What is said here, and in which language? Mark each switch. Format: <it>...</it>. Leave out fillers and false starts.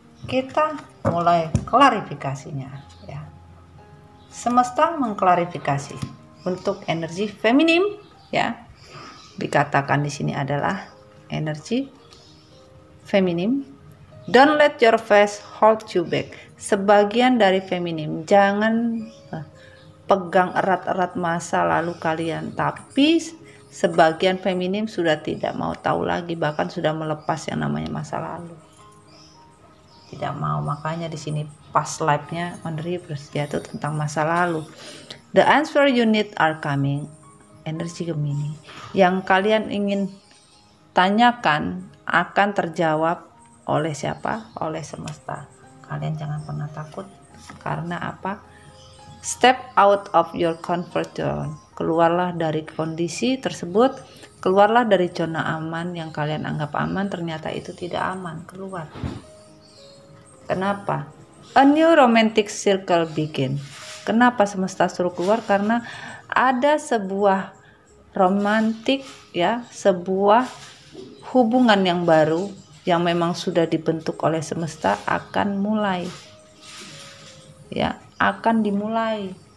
<id>Kita mulai klarifikasinya ya. Semesta mengklarifikasi untuk energi feminim ya. Dikatakan di sini adalah energi feminim.</id> <en>Don't let your face hold you back.</en> <id>Sebagian dari feminim, jangan pegang erat-erat masa lalu kalian, tapi sebagian feminim sudah tidak mau tahu lagi, bahkan sudah melepas yang namanya masa lalu. Tidak mau, makanya di sini past life-nya</id> <en>on reverse,</en> <id>yaitu tentang masa lalu.</id> <en>The answer you need are coming.</en> <id>Energi Gemini. Yang kalian ingin tanyakan akan terjawab oleh siapa? Oleh semesta. Kalian jangan pernah takut. Karena apa?</id> <en>Step out of your comfort zone.</en> <id>Keluarlah dari kondisi tersebut. Keluarlah dari zona aman yang kalian anggap aman. Ternyata itu tidak aman. Keluar. Kenapa?</id> <en>A new romantic circle begin.</en> <id>Kenapa semesta suruh keluar? Karena ada sebuah romantik ya, sebuah hubungan yang baru yang memang sudah dibentuk oleh semesta akan mulai ya, akan dimulai.</id>